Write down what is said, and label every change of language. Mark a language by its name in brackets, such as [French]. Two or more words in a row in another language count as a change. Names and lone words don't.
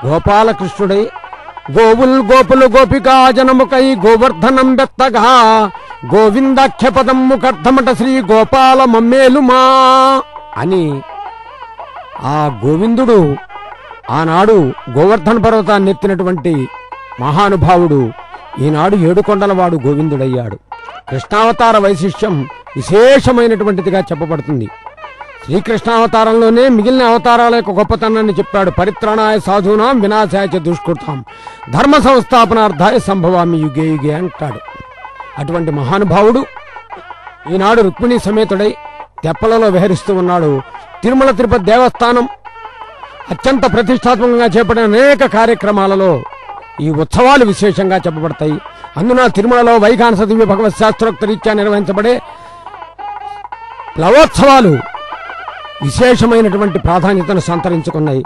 [Telugu] గోపాలకృష్ణుడై గోవుల్ గోపులు గోపికా జనముకై గోవర్ధనం బెత్తగా గోవిందాఖ్యపదమ్ము కర్ధమట శ్రీ గోపాల మమ్మేలుమా అని ఆ గోవిందుడు ఆనాడు గోవర్ధన పర్వతాన్ని ఎత్తినటువంటి మహానుభావుడు ఈనాడు ఏడుకొండలవాడు గోవిందుడయ్యాడు. కృష్ణావతార వైశిష్ట్యం విశేషమైనటువంటిదిగా చెప్పబడుతుంది. శ్రీకృష్ణావతారంలోనే మిగిలిన అవతారాల యొక్క గొప్పతనాన్ని చెప్పాడు. [Sanskrit] పరిత్రాణాయ సాధూనాం వినాశాయ చ దుష్కృతాం ధర్మ సంస్థాపనార్థాయ సంభవామి యుగే యుగే అంటాడు. [Telugu] అటువంటి మహానుభావుడు ఈనాడు రుక్మిణీ సమేతుడై తెప్పలలో విహరిస్తూ ఉన్నాడు. తిరుమల తిరుపతి దేవస్థానం అత్యంత ప్రతిష్టాత్మకంగా చేపట్టిన అనేక కార్యక్రమాలలో ఈ ఉత్సవాలు విశేషంగా చెప్పబడతాయి. అందున తిరుమలలో వైఖానస దివ్య భగవత్ శాస్త్రోక్త రీత్యా నిర్వహించబడే ప్లవోత్సవాలు విశేషమైనటువంటి ప్రాధాన్యతను సంతరించుకున్నాయి.